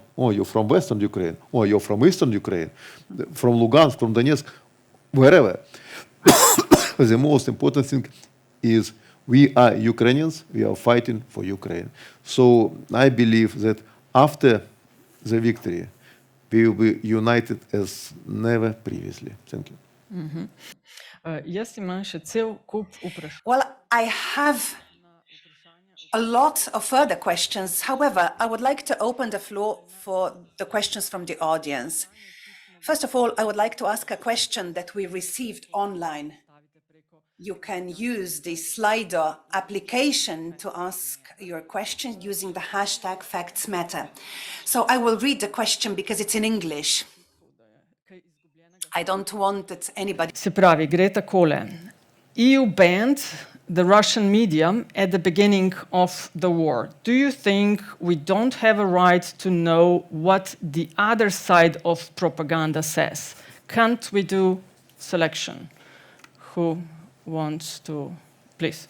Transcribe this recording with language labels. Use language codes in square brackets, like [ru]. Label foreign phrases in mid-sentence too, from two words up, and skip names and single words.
[en] Oh, you're from Western Ukraine. Oh, you're from Eastern Ukraine. From Lugansk, from Donetsk, wherever. The most important thing is we are Ukrainians, we are fighting for Ukraine. So I believe that after the victory, we will be united as never previously. Thank you. [sl] Jaz imam še cel kup vprašanj. [en] Well, I have a lot of further questions. However, I would like to open the floor for the questions from the audience. First of all, I would like to ask a question that we received online. You can use the Slido application to ask your question using the hashtag #FactsMatter. So I will read the question because it's in English. I don't want that anybody... [sl] Se pravi, gre takole. [en] EU banned the Russian media at the beginning of the war. Do you think we don't have a right to know what the other side of propaganda says? Can't we do selection? Who wants to, please?